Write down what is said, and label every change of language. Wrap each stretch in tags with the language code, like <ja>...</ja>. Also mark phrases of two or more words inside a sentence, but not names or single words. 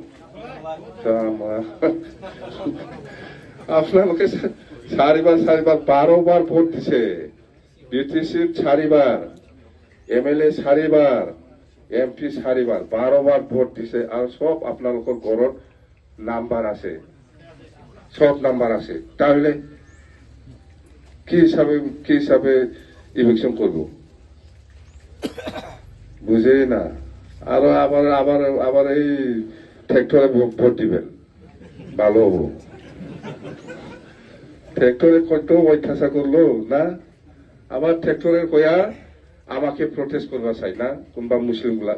<as>আপোনালোকে 4 বাৰ 12 বাৰ ভোট দিছে, বিটিচিৰ 4 বাৰ, MLA 4 বাৰ, MP 4 বাৰ, 12 বাৰ ভোট দিছে। আৰু সব আপোনালোকৰ ঘৰত নাম্বাৰ আছে, সব নাম্বাৰ আছে।</as> <bn>তাহলে কি হিসাবে ইলেকশন করব? বুঝেই না। আর আবার এই ট্রেক্টরে ভোট দিবেন, ভালো হবো। ট্রেক্টরে কত অত্যাচার করলো না, আবার ট্রেক্টরের কয়া আমাকে প্রটেস্ট করবা চাই না কোনবা মুসলিম গুলা।</bn>